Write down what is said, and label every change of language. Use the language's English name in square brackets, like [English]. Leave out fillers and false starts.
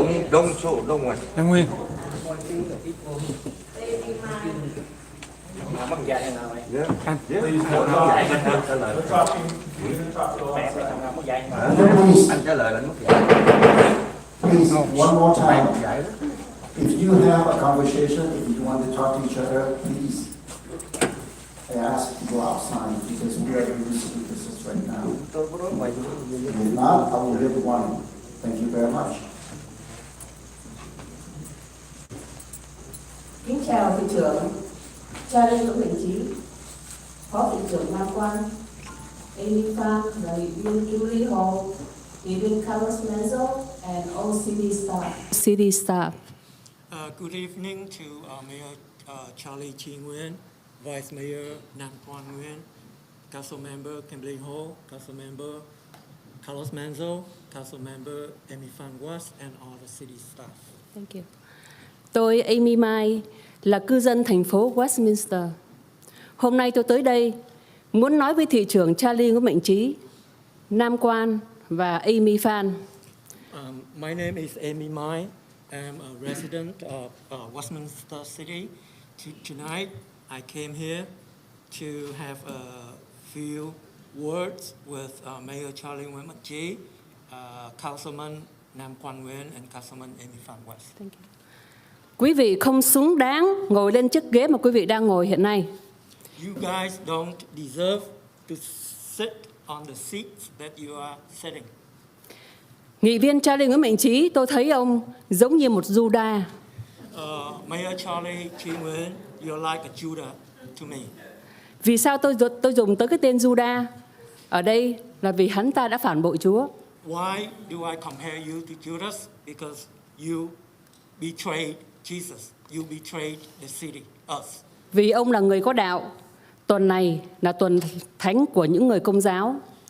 [Vietnamese] Đông số, đông ngoài. Đăng Nguyên. Mất dạy nào vậy? [English] Please, no talking. No talking. You can talk to us. [Vietnamese] Mất dạy mà. Anh trả lời là anh mất dạy. [English] Please, one more time. If you have a conversation, if you want to talk to each other, please, I ask you to go outside because we are doing this right now. If not, I will give warning. Thank you very much. [Vietnamese] Kính chào thị trưởng, Charlie Nguyễn Bình Trí, Phó thị trưởng Nam Quan, Amy Phan và ủy viên Kim Ly Hồ, ủy viên Carlos Menzo, [English] and all city staff. Good evening to Mayor Charlie Chi Nguyen, Vice Mayor Nam Quan Nguyen, Council Member Kimberly Ho, Council Member Carlos Manzo, Council Member Amy Phan West, and all the city staff. Thank you. [Vietnamese] Tôi Amy Mai là cư dân thành phố Westminster. Hôm nay tôi tới đây muốn nói với thị trưởng Charlie Nguyễn Mạnh Trí, Nam Quan và Amy Phan. [English] My name is Amy Mai. I'm a resident of Westminster City. Tonight, I came here to have a few words with Mayor Charlie Nguyen Mạnh Trí, Councilman Nam Quan Nguyen, and Councilman Amy Phan West. Thank you. [Vietnamese] Quý vị không xứng đáng ngồi lên chiếc ghế mà quý vị đang ngồi hiện nay. [English] You guys don't deserve to sit on the seats that you are sitting. [Vietnamese] Nghị viên Charlie Nguyễn Mạnh Trí, tôi thấy ông giống như một Judas. [English] Mayor Charlie Chi Nguyen, you're like a Judah to me. [Vietnamese] Vì sao tôi dùng tới cái tên Judas ở đây là vì hắn ta đã phản bội Chúa. [English] Why do I compare you to Judas? Because you betrayed Jesus. You betrayed the city, us. [Vietnamese] Vì ông là người có đạo. Tuần này là tuần thánh của những người Công giáo.